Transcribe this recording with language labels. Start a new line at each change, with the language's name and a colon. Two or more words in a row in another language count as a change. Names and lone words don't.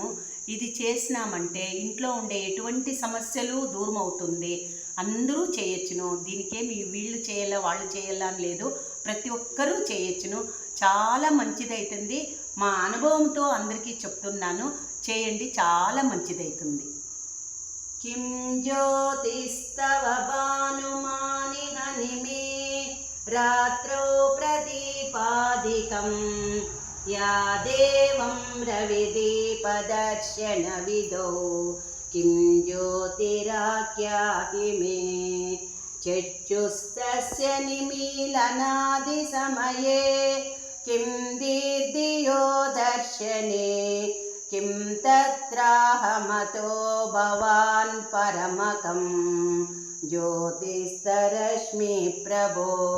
Telugu: ఇది చేసినామంటే ఇంట్లో ఉండే ఎటువంటి సమస్యలు దూరం అవుతుంది. అందరూ చేయొచ్చును. దీనికేమి వీళ్ళు చేయాలా వాళ్ళు చేయాలా అని లేదు, ప్రతి ఒక్కరూ చేయొచ్చును. చాలా మంచిదవుతుంది. మా అనుభవంతో అందరికీ చెప్తున్నాను, చేయండి, చాలా మంచిదవుతుంది.
Sanskrit: किं ज्योतिस्तव भानुमानिहनिमे रात्रौ प्रदीपादिकं या देवं रविदीपदर्शनविदो किं ज्योतिराख्याहि मे चक्षुस्तस्य निमीलनादिसमये किं दीर्घयो दर्शने किं तत्राहमतो भवान् परमकं ज्योतिस्तरश्मि प्रभो